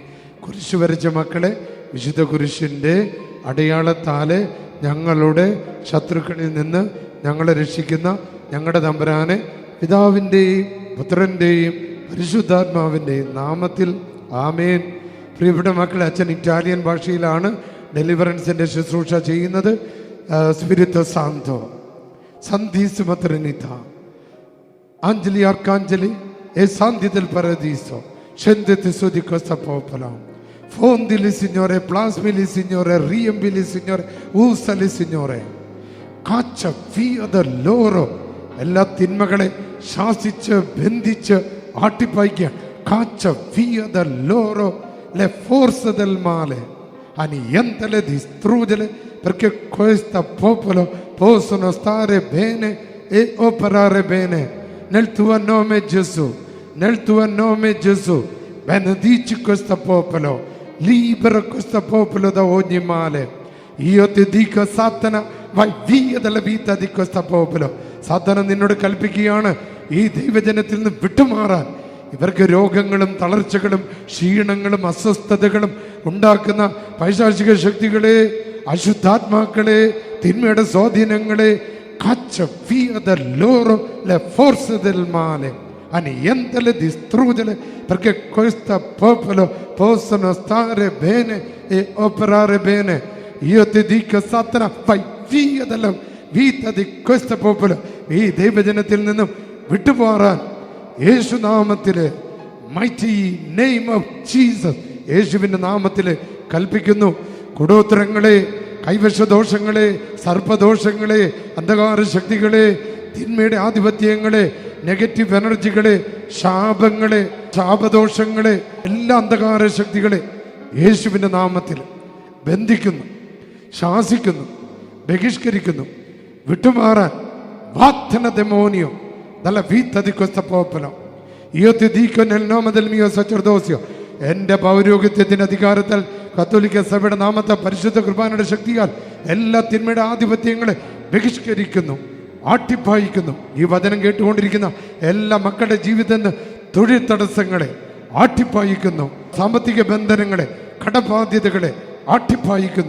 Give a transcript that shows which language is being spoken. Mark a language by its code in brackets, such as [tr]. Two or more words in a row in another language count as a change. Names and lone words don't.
[ml] കുരിശ് വരച്ച മക്കളെ, വിശുദ്ധ കുരിശിൻ്റെ അടയാളത്താല് ഞങ്ങളുടെ ശത്രുക്കളിൽ നിന്ന് ഞങ്ങളെ രക്ഷിക്കുന്ന ഞങ്ങളുടെ തമ്പുരാനെ പിതാവിൻ്റെയും പുത്രൻ്റെയും പരിശുദ്ധാത്മാവിൻ്റെയും നാമത്തിൽ ആമേൻ. പ്രിയപ്പെട്ട മക്കളെ, അച്ഛൻ ഇറ്റാലിയൻ ഭാഷയിലാണ് ഡെലിവറൻസിൻ്റെ ശുശ്രൂഷ ചെയ്യുന്നത്. [it] Spirito Santo Santissima Trinità Angeli Arcangeli e Santi del Paradiso, scendete su di questa popolo, fondili Signore, plasmili Signore, riempili Signore, usali Signore, caccia via da loro [ml] എല്ലാ തിന്മകളെ ശാസിച്ച് ബന്ധിച്ച് ആട്ടിപ്പായിക്കുക. [it] caccia via da loro le forze del male, annientale, distruggere, perché questo popolo possono stare bene e operare bene. Nel tuo nome Gesù, nel tuo nome Gesù, benedici questo popolo, libera questo popolo da ogni male. Io ti dico, Satana, vai via dalla vita di questo popolo. [ml] Satana നിന്നോട് കൽപ്പിക്കുകയാണ്, ഈ ദൈവജനത്തിൽ നിന്ന് വിട്ടുമാറാൻ. ഇവർക്ക് രോഗങ്ങളും തളർച്ചകളും ക്ഷീണങ്ങളും അസ്വസ്ഥതകളും ഉണ്ടാക്കുന്ന പൈശാചിക ശക്തികളെ, അശുദ്ധാത്മാക്കളെ, തിന്മയുടെ സ്വാധീനങ്ങളെ [it] caccia via da loro le forze del male, annientale, distruggere, perché questo popolo possono stare bene e operare bene. Io ti dico, Satana, vai via dalla vita di questo popolo. [ml] ഈ ദൈവജനത്തിൽ നിന്നും വിട്ടുപോറാൻ യേശുനാമത്തിലെ [en] mighty name of Jesus, [ml] യേശുവിൻ്റെ നാമത്തിൽ കൽപ്പിക്കുന്നു. കൂടോത്രങ്ങളെ, കൈവശദോഷങ്ങളെ, സർപ്പദോഷങ്ങളെ, അന്ധകാര ശക്തികളെ, തിന്മയുടെ ആധിപത്യങ്ങളെ, [en] negative energies, [ml] ശാപങ്ങളെ, ശാപദോഷങ്ങളെ, എല്ലാ അന്ധകാര ശക്തികളെ യേശുവിൻ്റെ നാമത്തിൽ ബന്ധിക്കുന്നു, ശാസിക്കുന്നു, ബഹിഷ്കരിക്കുന്നു. വിട്ടുമാറാൻ വാത്തന [it] demonio dalla vita di questo popolo. Io ti dico nel nome del mio sacerdozio, [ml] എൻ്റെ പൗരോഹിത്യത്തിൻ്റെ അധികാരത്താൽ കത്തോലിക്ക സഭയുടെ നാമത്തെ പരിശുദ്ധ കുർബാനയുടെ ശക്തിയാൽ എല്ലാ തിന്മയുടെ ആധിപത്യങ്ങളെ ബഹിഷ്കരിക്കുന്നു, ആട്ടിപ്പായിക്കുന്നു. ഈ വചനം കേട്ടുകൊണ്ടിരിക്കുന്ന എല്ലാ മക്കളുടെ ജീവിതത്തിൽ തൊഴിൽ തടസ്സങ്ങളെ ആട്ടിപ്പായിക്കുന്നു, സാമ്പത്തിക ബന്ധനങ്ങളെ, കടബാധ്യതകളെ ആട്ടിപ്പായിക്കുന്നു.